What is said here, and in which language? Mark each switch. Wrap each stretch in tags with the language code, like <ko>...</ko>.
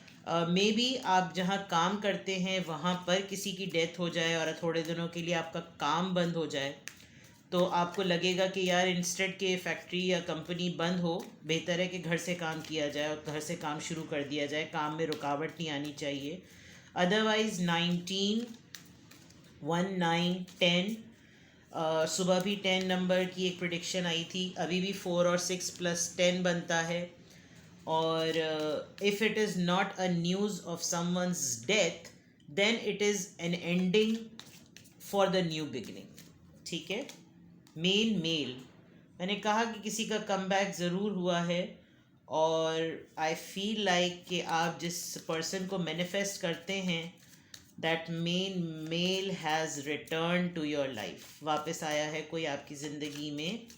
<ur>May be آپ جہاں کام کرتے ہیں وہاں پر کسی کی ڈیتھ ہو جائے اور تھوڑے دنوں کے لیے آپ کا کام بند ہو جائے، تو آپ کو لگے گا کہ یار انسٹیڈ کہ فیکٹری یا کمپنی بند ہو، بہتر ہے کہ گھر سے کام کیا جائے اور گھر سے کام شروع کر دیا جائے، کام میں رکاوٹ نہیں آنی چاہیے. ادروائز 19 1 9 10 صبح بھی 10 نمبر کی ایک پریڈکشن آئی تھی، ابھی بھی 4 اور 6 پلس 10 بنتا ہے.</ur> <en>اور if it is not a news of someone's death then it is an ending for the new beginning.</en> <ur>ٹھیک ہے. مین میل، میں نے کہا کہ کسی کا کم بیک ضرور ہوا ہے، اور</ur> <en>I feel like</en> <ur>کہ آپ جس پرسن کو مینیفیسٹ کرتے ہیں</ur> <en>that man male has return to your life,</en> <ur>واپس آیا ہے کوئی آپ کی زندگی میں.</ur>